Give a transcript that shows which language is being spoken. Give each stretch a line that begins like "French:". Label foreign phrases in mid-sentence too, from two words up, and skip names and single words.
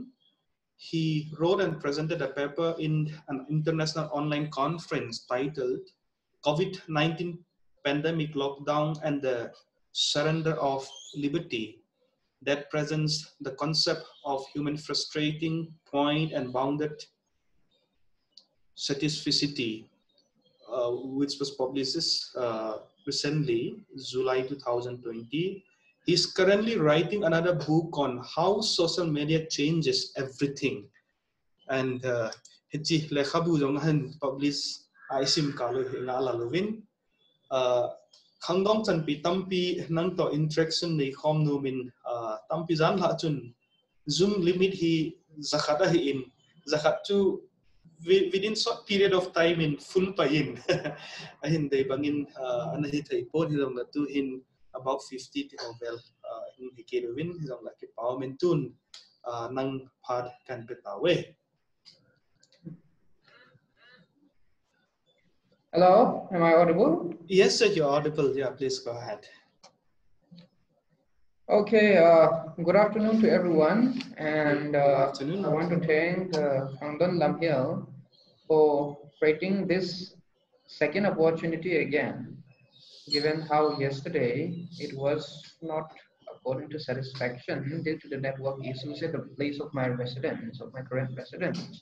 English: He wrote and presented a paper in an international online conference titled COVID-19 Pandemic Lockdown and the Surrender of Liberty that presents the concept of human frustrating point and bounded satisficity, which was published recently, July 2020. He's currently writing another book on how social media changes everything.
Thado Chin: And hichi lekhabu jong han publish aisim kalu hinga lalovin khangdong chan pi tampi nang to interaction nei khom nu min tampi jan la chun
English: zoom limit
Thado Chin: hi zakhata hi in zakhat chu
English: within short period of time
Thado Chin: in full pa in ahin dei bangin anahi thai po hi jong la tu in about 50 novel in hikedwin hi jong la ki paw men tun nang phad kan petawe.
English: Hello, am I audible? Yes, sir, you're audible. Yeah, please go ahead. Okay, good afternoon to everyone, and Good I afternoon. want to thank Khangdong Lamhil for creating this second opportunity again, given how yesterday it was not according to satisfaction due to the network issues at the place of my residence, of my current residence.